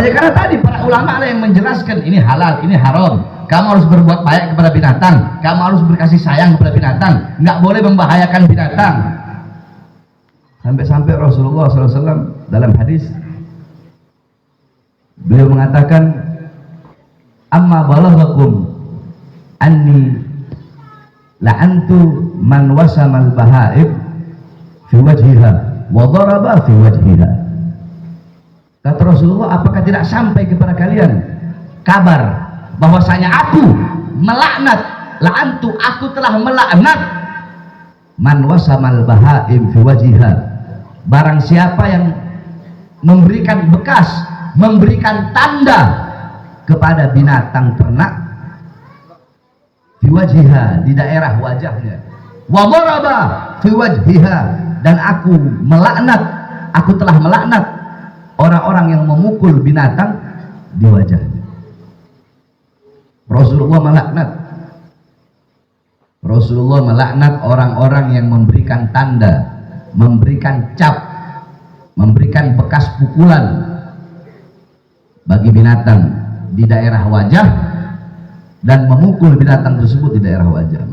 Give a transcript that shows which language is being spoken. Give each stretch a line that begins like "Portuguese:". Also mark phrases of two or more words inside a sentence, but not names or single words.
Indonesian: Ya karena tadi para ulama lah yang menjelaskan ini halal, ini haram. Kamu harus berbuat baik kepada binatang, kamu harus berkasih sayang kepada binatang, nggak boleh membahayakan binatang. Sampai-sampai Rasulullah SAW dalam hadis beliau mengatakan,
Arabic: أما بلغكم أني لعنت من وسم البهائم في وجهها وضرب في وجهها.
Indonesian: Kata Rasulullah, apakah tidak sampai kepada kalian kabar bahwasanya aku melaknat, la'antu, aku telah melaknat
Arabic: من وسم البهائم في وجهها,
Indonesian: barang siapa yang memberikan bekas, memberikan tanda kepada binatang ternak
Arabic: في وجهها,
Indonesian: di daerah wajahnya,
Arabic: وضرب في وجهها,
Indonesian: dan aku melaknat, aku telah melaknat orang-orang yang memukul binatang di wajahnya. Rasulullah melaknat. Rasulullah melaknat orang-orang yang memberikan tanda, memberikan cap, memberikan bekas pukulan bagi binatang di daerah wajah dan memukul binatang tersebut di daerah wajah.